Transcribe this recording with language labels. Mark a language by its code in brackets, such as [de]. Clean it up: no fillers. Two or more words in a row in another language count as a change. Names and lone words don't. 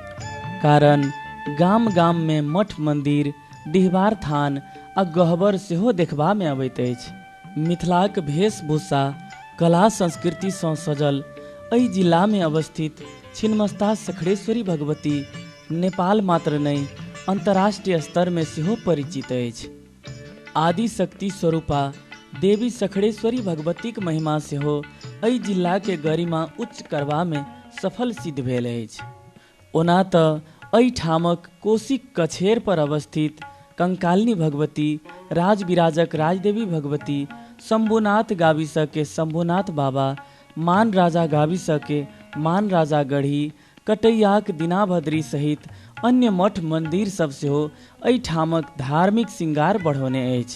[mai] कारण गाम गाम में मठ मंदिर डिहबार थान आ गहबर सेहो देखबा में अबैत अछि। मिथिलाक वेशभूषा कला संस्कृति सँ सजल एहि जिला में अवस्थित छिन्नमस्ता सखड़ेश्वरी भगवती नेपाल मात्र नहीं अंतर्राष्ट्रीय स्तर में सेहो परिचित अछि। आदि शक्ति स्वरूपा देवी सखड़ेश्वरी भगवतीक महिमा सेहो एहि जिला के गरिमा उच्च करबा में सफल सिद्ध भेल अछि। ओना तऽ एहि ठामक कोशीक कछेर पर अवस्थित कंकालिनी भगवती, राजविराजक राजदेवी भगवती, शंभुनाथ गाविसा के शंभुनाथ बाबा, मान राजा गाविसा के मान राजा गढ़ी, कटैयाक दीनाभद्री सहित अन्य मठ मंदिर सब सेहो एहि ठामक धार्मिक श्रृंगार बढ़ौने अछि।